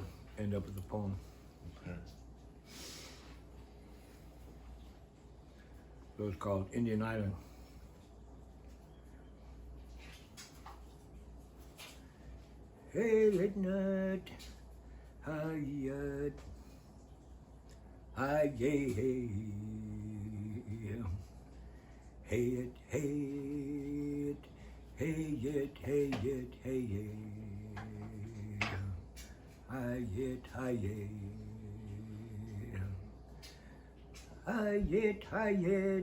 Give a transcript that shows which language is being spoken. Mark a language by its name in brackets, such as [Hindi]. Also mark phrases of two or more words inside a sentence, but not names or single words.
[English] I end up with a poem. Okay. So it's called Indian Island. Hey, late night, hi-yat, hi-yay, hey, hey-yat, hey-yat, hey-yat, hey-yat, hey-yay, Hayet, hayet. Hayet, hayet.